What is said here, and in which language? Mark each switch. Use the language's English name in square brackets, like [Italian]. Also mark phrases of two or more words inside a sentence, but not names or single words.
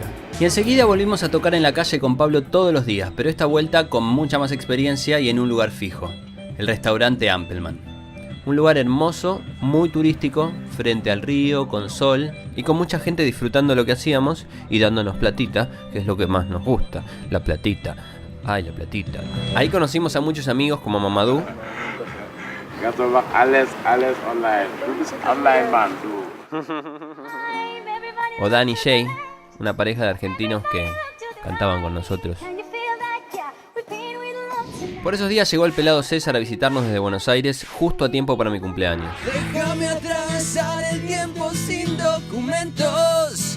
[Spanish] Y enseguida volvimos a tocar en la calle con Pablo todos los días, pero esta vuelta con mucha más experiencia y en un lugar fijo, el restaurante Ampelman. Un lugar hermoso, muy turístico, frente al río, con sol y con mucha gente disfrutando lo que hacíamos y dándonos platita, que es lo que más nos gusta, la platita. Ay, la platita. Ahí conocimos a muchos amigos como Mamadou. [German] Alles online. Du bist online, Mann, du. [Spanish] O Dan y Jay, una pareja de argentinos que cantaban con nosotros. Por esos días llegó el pelado César a visitarnos desde Buenos Aires justo a tiempo para mi cumpleaños. Déjame atravesar el tiempo sin documentos.